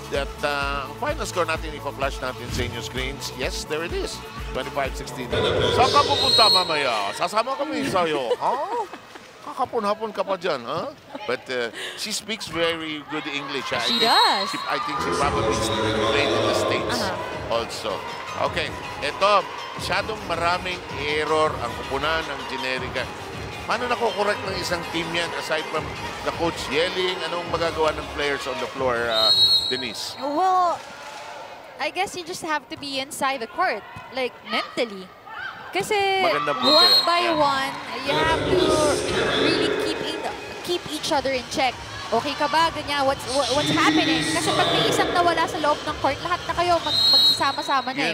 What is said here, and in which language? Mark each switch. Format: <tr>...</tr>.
<en>That final score natin,</en> <tl>ipa-flash natin sa inyo</tl> <en>screens. Yes, there it is.</en> <tl>25-16. Saan ka pupunta mamaya? Sasama kami sa'yo. Ha? nakakapon-hapon ka pa dyan, huh?</tl> <en>But she speaks very good English. She does. I think she probably played in the States also.</en> <tl>Okay, ito, masyadong maraming error ang kupunan ng Generika. Paano nakukorek ng isang</tl> <en>team yan aside from the coach yelling?</en> <tl>Anong magagawa ng</tl> <en>players on the floor, Denise? Well, I guess you just have to be inside the court, like mentally. Kasi one by one, you have to really keep each other in check.</en> <tl>Okay ka ba?</tl> <en>Ganyan, what's happening?</en> <tl>Kasi pag may isang nawala sa loob ng court, lahat na kayo magsasama-sama na eh.</tl>